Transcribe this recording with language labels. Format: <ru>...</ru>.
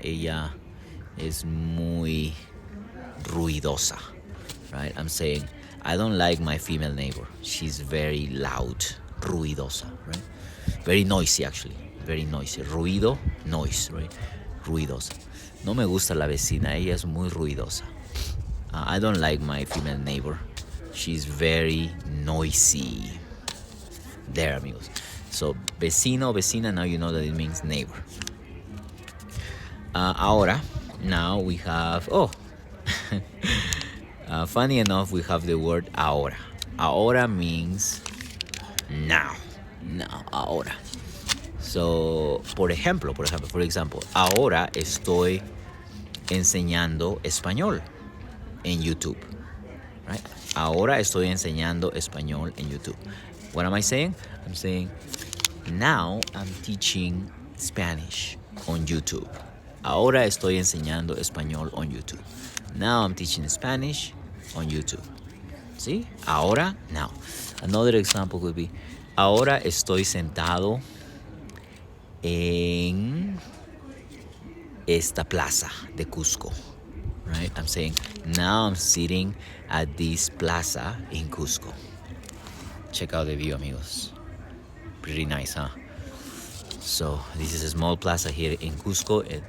<es>Ella es muy ruidosa, right?</es> <en>I'm saying, I don't like my female neighbor. She's very loud, ruidosa, right? Very noisy, actually. Very noisy. Ruido, noise, right? Ruidosa.</en> <es>No me gusta la vecina. Ella es muy ruidosa.</es> <en>I don't like my female neighbor. She's very noisy. There, amigos. So, vecino, vecina, now you know that it means neighbor. Ahora, now we have, funny enough, we have the word ahora. Ahora means now. Now, ahora. So, for example,</en> <es>ahora estoy enseñando español en YouTube, right? Ahora estoy enseñando español en YouTube.</es> <en>What am I saying? I'm saying, now I'm teaching Spanish on YouTube.</en> <es>Ahora estoy enseñando español on YouTube.</es> <en>Now I'm teaching Spanish on YouTube. See? Ahora, now. Another example could be,</en> <es>ahora estoy sentado en esta plaza de Cusco.</es> <en>Right? I'm saying, now I'm sitting at this plaza in Cusco. Check out the view, amigos. Pretty nice, huh? So, this is a small plaza here in Cusco.</en>